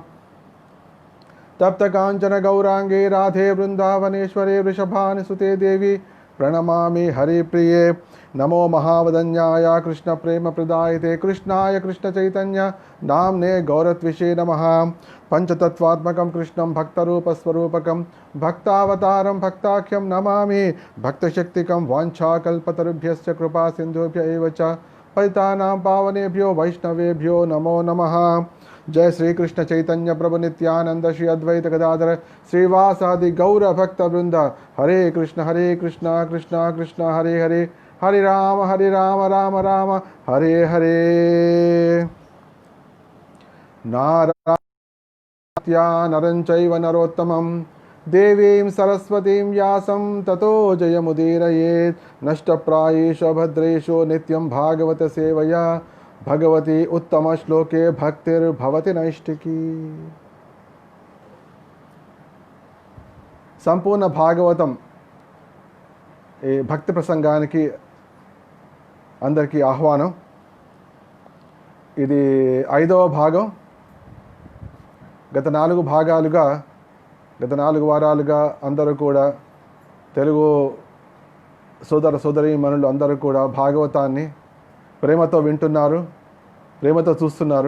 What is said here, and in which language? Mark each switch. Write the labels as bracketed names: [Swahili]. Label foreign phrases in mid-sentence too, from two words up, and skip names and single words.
[Sanskrit] తప్త కాంచన గౌరాంగే రాధే బృందావనేశ్వరే వృషభానుసుతే దేవి ప్రణమామి హరిప్రియే. నమో మహావదన్యాయ కృష్ణ ప్రేమ ప్రదాయితే కృష్ణాయ కృష్ణ చైతన్య నామ్నే గౌరత్విషే నమః. పంచతత్వాత్మకం కృష్ణం భక్తరూపస్వరూపకం భక్తావతారం భక్తాఖ్యం నమామి. భక్తశక్తికం వాంఛాకల్పతరుభ్యశ్చ కృపా సింధుభ్య ఏవ చ పతితానాం పావనేభ్యో వైష్ణవేభ్యో నమో నమః. जय श्री कृष्ण चैतन्य प्रभु नित्यानंद श्री अद्वैत गदाधर श्रीवासादि गौर भक्त वृंद. हरे कृष्ण कृष्ण कृष्ण हरे हरे हरे राम राम राम हरे हरे. नारायण नरं चैव नरोत्तमं देवीं सरस्वतीं व्यासं ततो जयमुदीरयेत्. नष्टप्रायेषु भद्रेषु नित्यं भागवत सेवया भगवती उत्तम श्लोके भक्तिर्भवति नैष्टिकी. [Telugu] సంపూర్ణ భాగవతం ఈ భక్తి ప్రసంగానికి అందరికీ ఆహ్వానం. ఇది 5వ భాగం. గత 4 వారాలుగా అందరూ కూడా తెలుగు సోదర సోదరీమణులు అందరూ కూడా భాగవతాన్ని ప్రేమతో వింటున్నారు, ప్రేమతో చూస్తున్నారు.